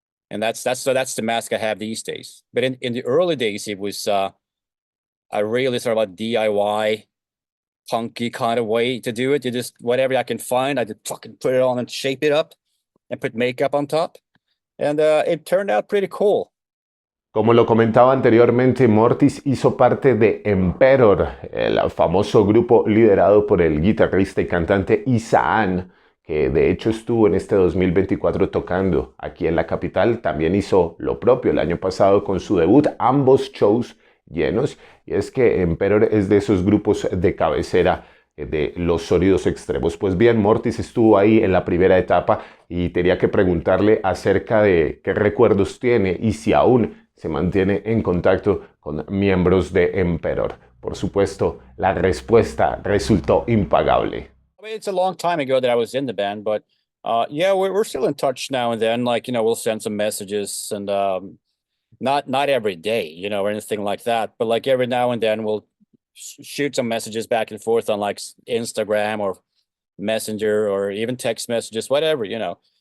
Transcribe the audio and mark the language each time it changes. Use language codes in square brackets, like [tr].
[en] And that's the mask I have these days. But in the early days, it was a really sort of a DIY, punky kind of way to do it. You just, whatever I can find, I just fucking put it on and shape it up and put makeup on top. And it turned out pretty cool. [es] Como lo comentaba anteriormente, Mortiis hizo parte de Emperor, el famoso grupo liderado por el guitarrista y cantante Isaan, que de hecho estuvo en este 2024 tocando aquí en la capital. También hizo lo propio el año pasado con su debut, ambos shows llenos. Y es que Emperor es de esos grupos de cabecera de los sonidos extremos. Pues bien, Mortiis estuvo ahí en la primera etapa y tenía que preguntarle acerca de qué recuerdos tiene y si aún se mantiene en contacto con miembros de Emperor. Por supuesto, la respuesta resultó impagable. [en] I mean, it's a long time ago that I was in the band, but yeah, we're still in touch now and then. Like, you know, we'll send some messages, and not every day, you know, or anything like that, but like every now and then we'll shoot some messages back and forth on like Instagram or Messenger or even text messages, whatever, you know.